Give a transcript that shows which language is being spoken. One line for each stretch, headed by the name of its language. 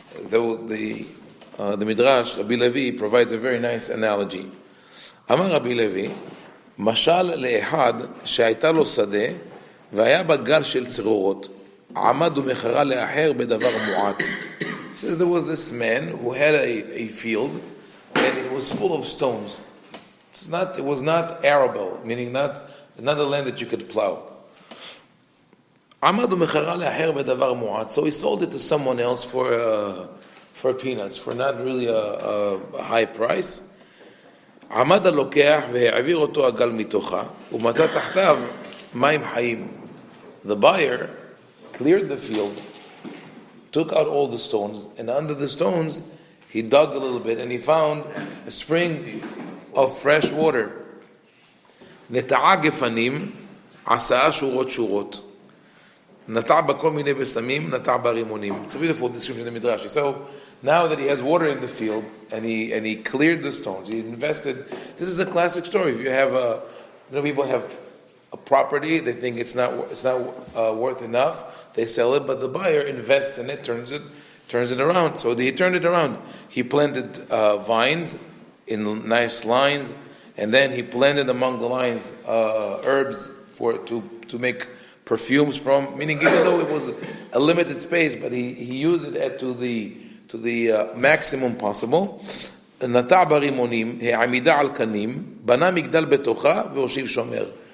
English: Though the Midrash, Rabbi Levi, provides a very nice analogy.
Hebrew: Amar Rabbi Levi, משל לאחד שהייתה לו שדה והיה בה גל של צרורות, עמד ומכרה לאחר בדבר מועט.
English: So there was this man who had a field and it was full of stones. It was not arable, meaning not a land that you could plow.
Hebrew: עמד ומכרה לאחר בדבר מועט.
English: So he sold it to someone else for peanuts, for not really a high price.
Hebrew: עמד הלוקח והעביר אותו הגל מתוכה ומצא תחתיו מים חיים.
English: The buyer cleared the field, took out all the stones, and under the stones he dug a little bit and he found a spring of fresh water.
Hebrew: נטעה גפנים, עשה שורות שורות. נטע בכל מיני בשמים, נטע ברימונים.
English: It's a beautiful description in the Midrash. So now that he has water in the field and he cleared the stones, he invested. This is a classic story. If you have people have a property, they think it's not worth enough, they sell it, but the buyer invests in it, turns it around. So he turned it around. He planted vines in nice lines, and then he planted among the lines herbs to make perfumes from. Meaning, even though it was a limited space, but he used it to the maximum possible.
Hebrew: נטע ברימונים, העמידה על קנים, בנה מגדל בתוכה והושיב שומר.